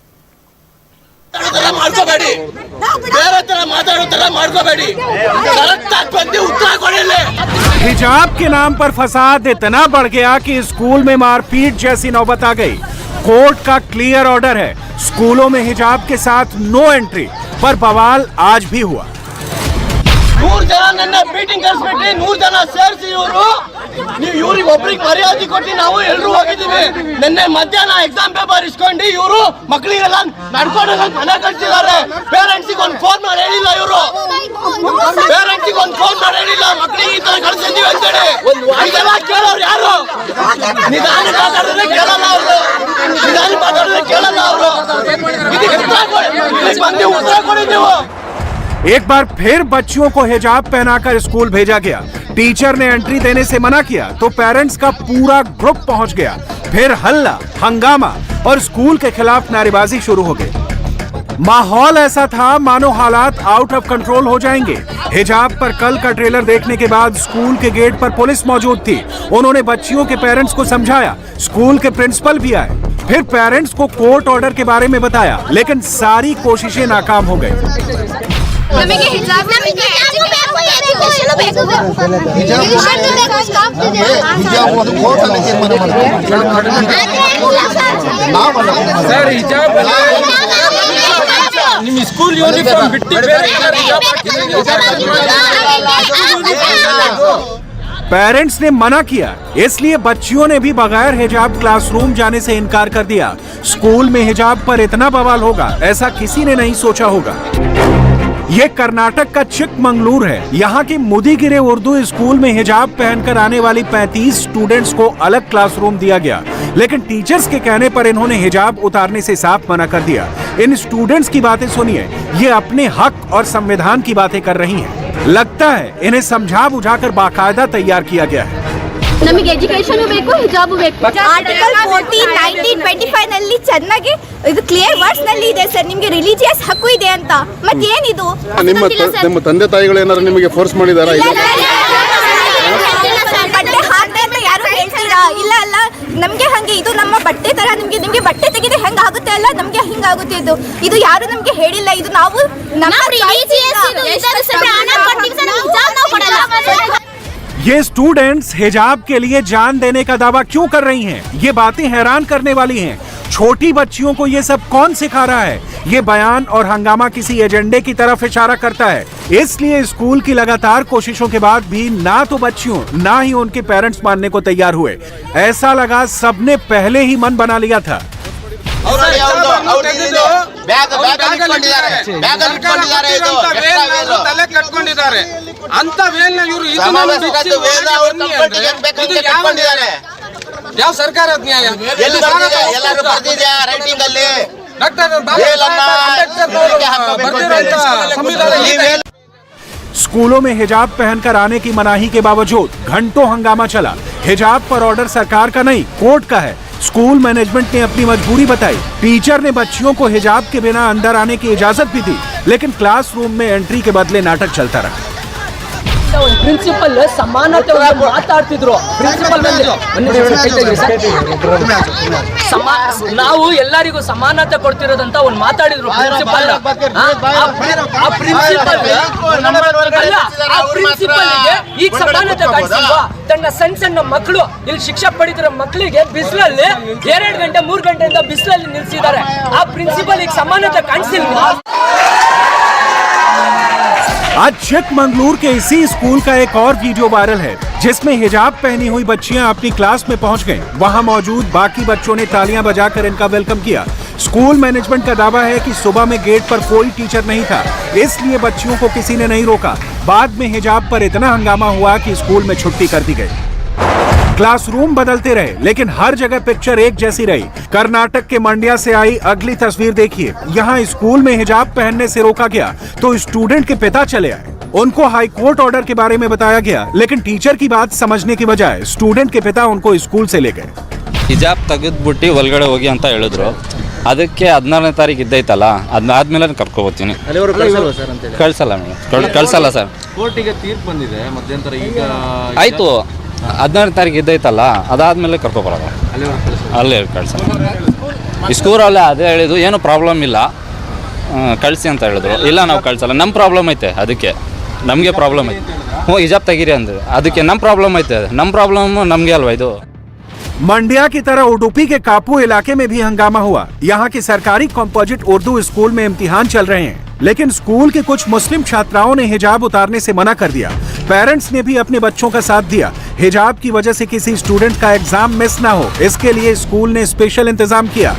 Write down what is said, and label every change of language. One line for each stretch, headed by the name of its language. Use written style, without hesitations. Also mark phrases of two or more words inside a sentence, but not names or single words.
Hindi: हिजाब के नाम पर फसाद इतना बढ़ गया कि स्कूल में मारपीट जैसी नौबत आ गई। कोर्ट का
English: clear order
Hindi: है, स्कूलों में हिजाब के साथ
English: no entry,
Hindi: पर बवाल आज भी हुआ।
Kannada: 100 ಜನ ನನ್ನ ಮೀಟಿಂಗ್ ಕರೆಸ್ಬಿಟ್ಟು 100 ಜನ ಸೇರಿಸಿ ನೀವು ಇವ್ರಿಗೆ ಒಬ್ಬರಿಗೆ ಮರ್ಯಾದೆ ಕೊಟ್ಟು ನಾವು ಎಲ್ಲರೂ ಹೋಗಿದ್ದೀವಿ। ನಿನ್ನೆ ಮಧ್ಯಾಹ್ನ
English: exam paper
Kannada: ಇಸ್ಕೊಂಡು ಇವರು ಮಕ್ಕಳಿಗೆಲ್ಲ ನಡ್ಕೊಂಡು ಮನೆ ಕಳಿಸಿದ್ದಾರೆ। ಪೇರೆಂಟ್ಸಿಗೆ ಒಂದು ಫೋನ್ ಮಾಡಿ ಹೇಳಿಲ್ಲ, ಇವರು ಪೇರೆಂಟ್ಸಿಗೆ ಒಂದು ಫೋನ್ ಮಾಡಿ ಹೇಳಿಲ್ಲ ಮಕ್ಕಳಿಗೆ ಈ ತರ ಕಳಿಸಿದ್ದೀವಿ ಅಂತೇಳಿ। ಇದೆಲ್ಲ ಕೇಳೋರು ಯಾರು? ನಿಧಾನ ಮಾತಾಡಿದ್ರೆ ಕೇಳಲ್ಲ ಅವರು, ನಿಧಾನ ಮಾತಾಡಿದ್ರೆ ಕೇಳಲ್ಲ ಅವರು। ಇದಕ್ಕೆ ಬಂದು ಉತ್ತರ ಕೊಡಿ ನೀವು।
Hindi: एक बार फिर बच्चियों को हिजाब पहनाकर स्कूल भेजा गया। टीचर ने एंट्री देने से मना किया तो पेरेंट्स का पूरा ग्रुप पहुंच गया। फिर हल्ला, हंगामा और स्कूल के खिलाफ नारेबाजी शुरू हो गई। माहौल ऐसा था मानो हालात
English: out of control
Hindi: हो जाएंगे। हिजाब पर कल का ट्रेलर देखने के बाद स्कूल के गेट पर पुलिस मौजूद थी। उन्होंने बच्चियों के पेरेंट्स को समझाया। स्कूल के प्रिंसिपल भी आए, फिर पेरेंट्स को
English: court order
Hindi: के बारे में बताया, लेकिन सारी कोशिशें नाकाम हो गई।
Kannada: ನಮಗೆ ಹಿಜಾಬ್ ನಮಗೆ ಎಜುಕೇಶನ್ ಬೇಕು, ಎಜುಕೇಶನ್ ಬೇಕು, ಸ್ಟಾಪ್ ಇದೆ ಹಿಜಾಬ್ ಅದು ಕೋರ್ಟ್ ಅಲ್ಲಿ ತೀರ್ಮಾನ ಮಾಡ್ತಾರೆ ಸರ್। ಹಿಜಾಬ್ ನಿಮ್ಮ
English: school uniform
Kannada: ಬಿಟ್ಟು ಬೇರೆ
Hindi: पेरेंट्स ने मना किया, इसलिए बच्चियों ने भी बगैर हिजाब क्लासरूम जाने से इनकार कर दिया। स्कूल में हिजाब पर इतना बवाल होगा ऐसा किसी ने नहीं सोचा होगा। ये कर्नाटक का चिकमंगलूर है। यहाँ की मुदीगिरे उर्दू स्कूल में हिजाब पहनकर आने वाली 35 स्टूडेंट्स को अलग क्लासरूम दिया गया, लेकिन टीचर्स के कहने पर इन्होंने हिजाब उतारने से साफ मना कर दिया। इन स्टूडेंट्स की बातें सुनिए, ये अपने हक और संविधान की बातें कर रही हैं। लगता है इन्हें समझा बुझाकर बाकायदा तैयार किया गया है।
Kannada: ನಮಗೆ ಎಜುಕೇಶನ್ ಬೇಕು, ಹಿಜಾಬ್ ಬೇಕು। ಆರ್ಟಿಕಲ್ 14, 19, 25 ನಲ್ಲಿ ಚೆನ್ನಾಗಿ ಇದು
English: clear words
Kannada: ನಲ್ಲಿ ಇದೆ ಸರ್, ನಿಮಗೆ ರಿಲಿಜಿಯಸ್ ಹಕ್ಕು ಇದೆ ಅಂತ। ಮತ್ತೆ ಏನಿದು ನಿಮ್ಮ ತಂದೆ ತಾಯಿಗಳು ಏನಾದ್ರು ನಿಮಗೆ ಫೋರ್ಸ್ ಮಾಡಿದಾರಾ? ಬಟ್ಟೆ ಹಾಕ್ದೆ ಅಂತ ಯಾರು ಹೇಳ್ತೀರಾ? ಇಲ್ಲ ಅಲ್ಲ, ನಮ್ಗೆ ಹಂಗೆ ಇದು ನಮ್ಮ ಬಟ್ಟೆ ತರ, ನಿಮ್ಗೆ ಬಟ್ಟೆ ತೆಗೆದ್ರೆ ಹೆಂಗ ಆಗುತ್ತೆ ಅಲ್ಲ, ನಮ್ಗೆ ಹಿಂಗ ಆಗುತ್ತೆ। ಇದು ಯಾರು ನಮ್ಗೆ ಹೇಳಿಲ್ಲ, ಇದು ನಾವು ನಮ್ಮ
Hindi: ये स्टूडेंट्स हिजाब के लिए जान देने का दावा क्यों कर रही हैं? ये बातें हैरान करने वाली हैं। छोटी बच्चियों को ये सब कौन सिखा रहा है? ये बयान और हंगामा किसी एजेंडे की तरफ इशारा करता है। इसलिए स्कूल की लगातार कोशिशों के बाद भी ना तो बच्चियों ना ही उनके पेरेंट्स मानने को तैयार हुए। ऐसा लगा सबने पहले ही मन बना लिया था।
Kannada: ಯಾವ ಸರ್ಕಾರ ನ್ಯಾಯ
Hindi: स्कूलों में हिजाब पहनकर आने की मनाही के बावजूद घंटों हंगामा चला। हिजाब पर ऑर्डर सरकार का नहीं, कोर्ट का है।
English: school management
Hindi: ने अपनी मजबूरी बताई। टीचर ने बच्चियों को हिजाब के बिना अंदर आने की इजाजत भी दी, लेकिन क्लासरूम में एंट्री के बदले नाटक चलता रहा।
Kannada: ಪ್ರಿನ್ಸಿಪಲ್ ಸಮಾನತೆ ಮಾತಾಡ್ತಿದ್ರು ಪ್ರಿನ್ಸಿಪಲ್ ನಾವು ಎಲ್ಲರಿಗೂ ಸಮಾನತೆ ಕೊಡ್ತಿರೋದಂತ ಒಂದು ಮಾತಾಡಿದ್ರು ಪ್ರಿನ್ಸಿಪಲ್। ಆ ಪ್ರಿನ್ಸಿಪಲ್ಗೆ ಈಗ ಸಮಾನತೆ ಕಾಣಿಸಿಲ್ವಾ? ತನ್ನ ಸಣ್ಣ ಮಕ್ಕಳು ಇಲ್ಲಿ ಶಿಕ್ಷೆ ಪಡಿತಿರೋ ಮಕ್ಕಳಿಗೆ ಬಿಸಿಲಲ್ಲಿ 2 ಗಂಟೆ 3 ಗಂಟೆಯಿಂದ ಬಿಸಿಲಲ್ಲಿ ನಿಲ್ಸಿದ್ದಾರೆ। ಆ ಪ್ರಿನ್ಸಿಪಲ್ ಈಗ ಸಮಾನತೆ ಕಾಣಿಸಿಲ್ವಾ?
Hindi: आज चिकमंगलूर के इसी स्कूल का एक और वीडियो वायरल है, जिसमें हिजाब पहनी हुई बच्चियां अपनी क्लास में पहुंच गईं। वहां मौजूद बाकी बच्चों ने तालियां बजाकर इनका वेलकम किया।
English: school management
Hindi: का दावा है कि सुबह में गेट पर कोई टीचर नहीं था, इसलिए बच्चियों को किसी ने नहीं रोका। बाद में हिजाब पर इतना हंगामा हुआ कि स्कूल में छुट्टी कर दी गई। क्लासरूम बदलते रहे लेकिन हर जगह पिक्चर एक जैसी रही। कर्नाटक के मंड्या से आई अगली तस्वीर देखिए। यहाँ स्कूल में हिजाब पहनने से रोका गया तो स्टूडेंट के पिता चले आए। उनको
English: high court order
Hindi: के बारे में बताया गया लेकिन टीचर की बात समझने की बजाय स्टूडेंट के पिता उनको स्कूल से ले गए।
Kannada: ಹಿಜಾಬ್ ತೆಗೆದ್ಬಿಟ್ಟು ಒಳಗಡೆ ಹೋಗಿ ಅಂತ ಹೇಳಿದ್ರು. ಅದಕ್ಕೆ 14ನೇ ತಾರೀಕು ಇದ್ದೈತಲ್ಲ, ಅದನ್ನಾದ್ಮೇಲೆ ಕರ್ಕೊಬೋತೀನಿ. ಕಳ್ಸಲ್ಲ ಮೇಡಮ್, ಕಳ್ಸಲ್ಲ ಸರ್. ಕೋರ್ಟಿಗೆ ತೀರ್ಪು ಬಂದಿದೆ ಮಧ್ಯಂತರ, ಈಗ ಆಯಿತು 14ನೇ ತಾರೀಕು ಇದ್ದೈತಲ್ಲ, ಅದಾದ್ಮೇಲೆ ಕರ್ಕೊಬರೋದು. ಅಲ್ಲೇ ಕಳ್ಸಲ್ಲ. ಸ್ಕೂಲಲ್ಲೇ ಅದೇ ಹೇಳಿದ್ದು, ಏನು ಪ್ರಾಬ್ಲಮ್ ಇಲ್ಲ ಕಳಿಸಿ ಅಂತ ಹೇಳಿದ್ರು. ಇಲ್ಲ ನಾವು ಕಳ್ಸಲ್ಲ, ನಮ್ಮ ಪ್ರಾಬ್ಲಮ್ ಐತೆ, ಅದಕ್ಕೆ ನಮಗೆ ಪ್ರಾಬ್ಲಮ್ ಐತೆ. ಹಿಜಾಬ್ ತೆಗೀರಿ ಅಂದ್ರೆ ಅದಕ್ಕೆ ನಮ್ಮ ಪ್ರಾಬ್ಲಮ್ ಐತೆ, ನಮ್ಮ ಪ್ರಾಬ್ಲಮ್ ನಮಗೆ ಅಲ್ವಾ ಇದು.
Hindi: मंडिया की तरह उडुपी के कापू इलाके में भी हंगामा हुआ। यहाँ की सरकारी कॉम्पोजिट उर्दू स्कूल में इम्तिहान चल रहे हैं लेकिन स्कूल के कुछ मुस्लिम छात्राओं ने हिजाब उतारने से मना कर दिया। पेरेंट्स ने भी अपने बच्चों का साथ दिया। हिजाब की वजह से किसी स्टूडेंट का
English: exam miss
Hindi: ना हो, इसके लिए स्कूल ने स्पेशल इंतजाम किया।